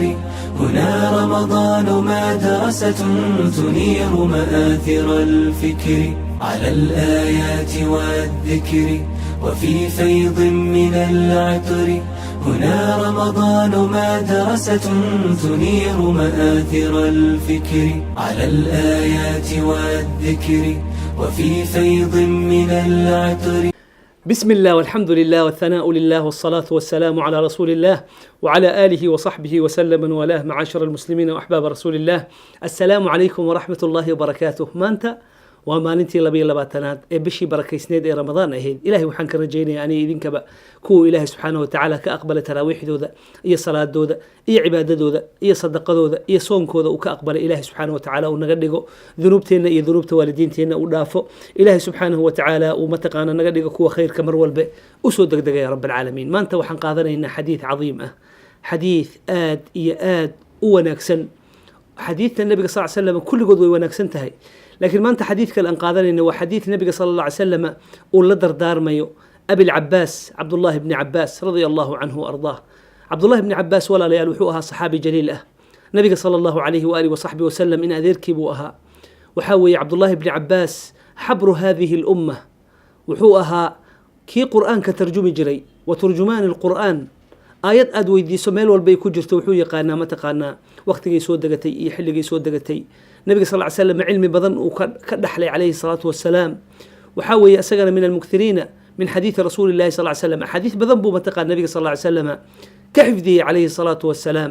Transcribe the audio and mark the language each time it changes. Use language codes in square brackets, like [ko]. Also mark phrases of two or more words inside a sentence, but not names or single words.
[ar] هنا رمضان مدرسة تنير مآثر الفكر على الآيات والذكر وفي فيض من العطر هنا رمضان مدرسة تنير مآثر الفكر على الآيات والذكر وفي فيض من العطر. بسم الله والحمد لله والثناء لله والصلاة والسلام على رسول الله وعلى آله وصحبه وسلم والاه. معاشر المسلمين وأحباب رسول الله، السلام عليكم ورحمة الله وبركاته. [so] maanta waa maalintii 22aad ee bishii barakeysneed ee Ramadaan ahayd. Ilaahay waxaan ka rajaynayaa inay idinkaba kuwa Ilaahay [ar] سبحانه وتعالى [so] ka aqbala taraawiixdooda iyo salaadooda iyo cibaadadooda iyo sadaqadooda iyo soonkooda uu ka aqbala Ilaahay [ar] سبحانه وتعالى [so] uu naga dhigo dunuubteena iyo dunuubta waalidiinteena uu dhaafo. Ilaahay [ar] سبحانه وتعالى [so] uu mataqaana naga dhigo kuwa khayrka mar walba u soo degdegay [ar] يا رب العالمين. [so] Maanta waxaan qaadanaynaa xadiis cadiim ah, xadiis aad iyo aad u wanaagsan. xadiidta nabiga [ar] صلى الله عليه وسلم [so] kulligood way wanaagsan tahay, laakiin maanta xadiidka aan qaadanayna waa xadiid nabiga [ar] صلى الله عليه وسلم [so] uu la dardaarmayo abi al-Abbas Abdullah ibn Abbas [ar] رضي الله عنه [so] ardaah. Abdullah ibn Abbas walaalayaal wuxuu ahaa saxaabi jaliil ah, nabiga [ar] صلى الله عليه وعلى آله وصحبه وسلم [so] in adeerkii buu ahaa. waxa weeye Abdullah ibn Abbas [ar] حبر هذه الأمة, [so] wuxuu ahaa kii qur'aanka tarjumi jiray [ar] وترجمان القرآن. [so] aayad aad weydiiso meel walba ay ku jirto wuxuu yaqaanaa mataqaanaa waqtigay soo degatay iyo xilligay soo degatay. nabiga [ar] صلى الله عليه وسلم [so] cilmi badan uu ka dhaxlay [ar] عليه الصلاة والسلام. [so] waxa weeye asagana [ar] من المكثرين من حديث رسول الله صلى الله عليه وسلم, [so] xadiis badan buu mataqaanaa nabiga [ar] صلى الله عليه وسلم [so] ka xifdiyey [ar] عليه الصلاة والسلام.